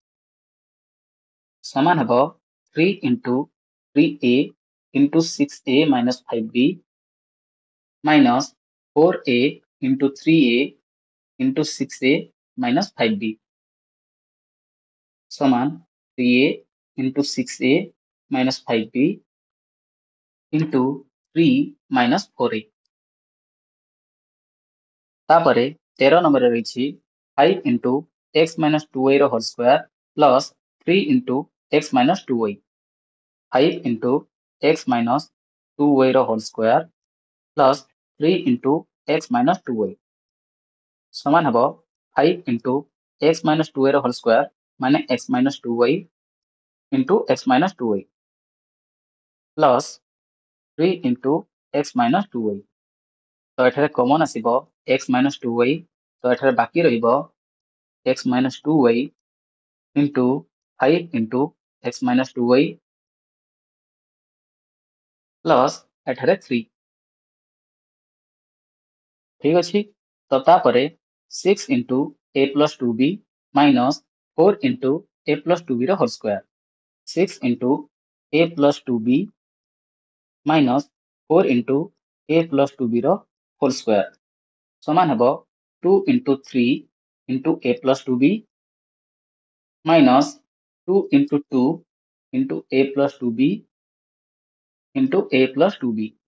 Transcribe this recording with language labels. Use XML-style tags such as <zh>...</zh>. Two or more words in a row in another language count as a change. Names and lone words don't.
<or>समान ହେବ</or> <en>3 into 3a into 6a minus 5b minus 4a into 3a into 6a minus 5b समान 3a into 6a minus 5b into 3 minus 4a</en> <or>ତାପରେ 13 ନମ୍ବରରେ ରହିଛି</or> <en>5 into x minus 2y ର whole square plus 3 into x minus 2y 5 into x minus 2y ର whole square plus 3 into x minus 2y</en> <or>ସମାନ ହେବ</or> <en>5 into x minus 2y ର whole square ମାନେ x minus 2y into x minus 2y plus 3 into x minus 2y</en> <or>ତ ଏଠାରେ କମନ୍ ଆସିବ</or> <en>x minus 2y</en> <or>ତ ଏଠାରେ ବାକି ରହିବ</or> <en>x minus 2y into 5 into x minus 2y plus</en> <or>ଏଠାରେ 3 ଠିକ ଅଛି ତ ତାପରେ</or> <en>6 into a plus 2b minus 4 into a plus 2b ର whole square 6 into a plus 2b minus 4 into a plus 2b ର whole square</en> <or>ସମାନ ହେବ</or> <en>2 into 3 into a plus 2b minus 2 into 2 into a plus 2b into a plus 2b</en>